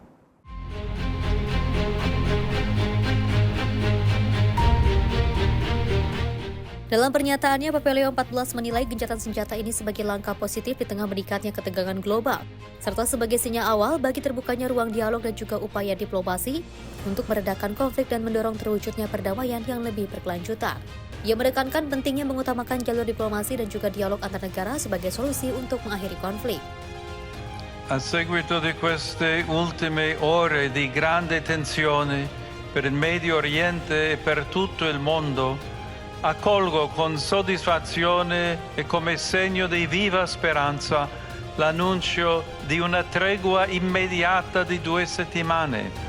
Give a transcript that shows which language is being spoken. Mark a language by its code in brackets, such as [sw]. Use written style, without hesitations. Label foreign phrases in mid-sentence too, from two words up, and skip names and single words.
[id] Dalam pernyataannya, Pope Leo XIV menilai gencatan senjata ini sebagai langkah positif di tengah meningkatnya ketegangan global, serta sebagai sinyal awal bagi terbukanya ruang dialog dan juga upaya diplomasi untuk meredakan konflik dan mendorong terwujudnya perdamaian yang lebih berkelanjutan. Ia menekankan pentingnya mengutamakan jalur diplomasi dan juga dialog antar negara sebagai solusi untuk mengakhiri konflik. [it] A seguito di queste ultime ore di grande tensione per il Medio Oriente e per tutto il mondo, accolgo con soddisfazione e come segno di viva speranza l'annuncio di una tregua immediata di 2 settimane.